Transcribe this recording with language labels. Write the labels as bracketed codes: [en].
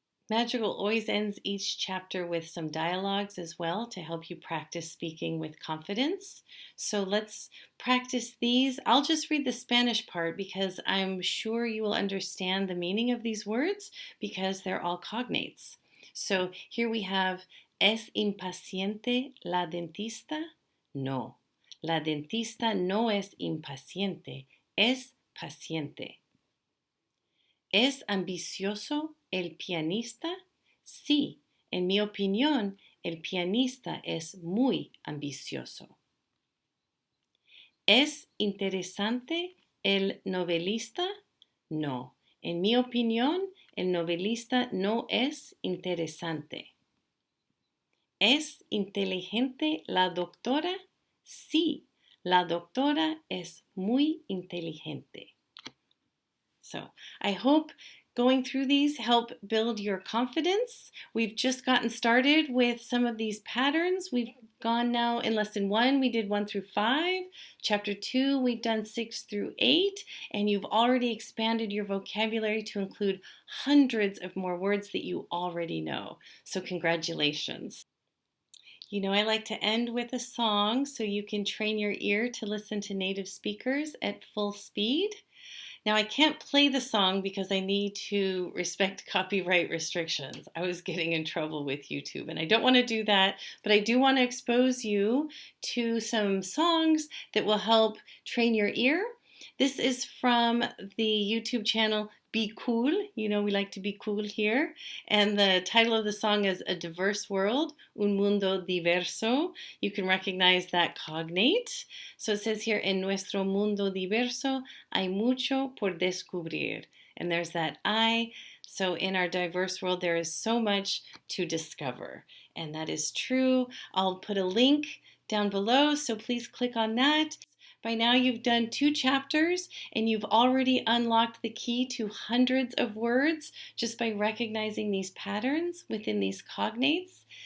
[en] Madrigal always ends each chapter with some dialogues as well to help you practice speaking with confidence. So let's practice these. I'll just read the Spanish part because I'm sure you will understand the meaning of these words because they're all cognates. So here we have, [es] ¿es impaciente la dentista? No. La dentista no es impaciente, es paciente. ¿Es ambicioso el pianista? Sí, en mi opinión, el pianista es muy ambicioso. ¿Es interesante el novelista? No, en mi opinión, el novelista no es interesante. ¿Es inteligente la doctora? Sí, la doctora es muy inteligente. [en] So I hope going through these help build your confidence. We've just gotten started with some of these patterns. We've gone now in lesson 1, we did 1 through 5. Chapter 2, we've done 6 through 8. And you've already expanded your vocabulary to include hundreds of more words that you already know. So congratulations. You know, I like to end with a song so you can train your ear to listen to native speakers at full speed. Now, I can't play the song because I need to respect copyright restrictions. I was getting in trouble with YouTube, and I don't want to do that, but I do want to expose you to some songs that will help train your ear. This is from the YouTube channel Be Cool. You know, we like to be cool here. And the title of the song is A Diverse World, Un Mundo Diverso. You can recognize that cognate. [es] So it says here, En nuestro mundo diverso hay mucho por descubrir. [en] And there's that I. So in our diverse world, there is so much to discover. And that is true. I'll put a link down below, so please click on that. By now you've done 2 chapters and you've already unlocked the key to hundreds of words just by recognizing these patterns within these cognates.